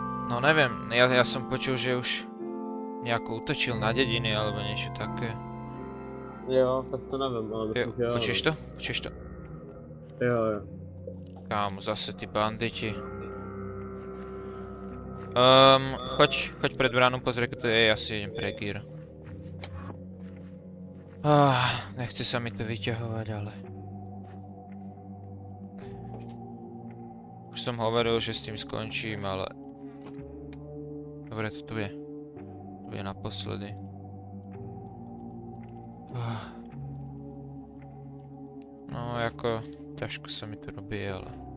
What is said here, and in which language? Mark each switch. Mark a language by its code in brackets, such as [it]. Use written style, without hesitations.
[sk] No neviem, ja som počul, že už nejako útočil na dediny alebo niečo také. [cs] Jo, tak to nevím, ale myslím, že jo. [sk] Počuješ to? [cs] Jo. [sk] Kámo, zase ty banditi. Choď pred bránu, pozri, ako to je, ja si idem pre gear. Nechce sa mi to vyťahovať, ale... Už som hovoril, že s tým skončím, ale... Dobre, to tu je. Tu je naposledy. No, ako... ťažko sa mi to robí, ale...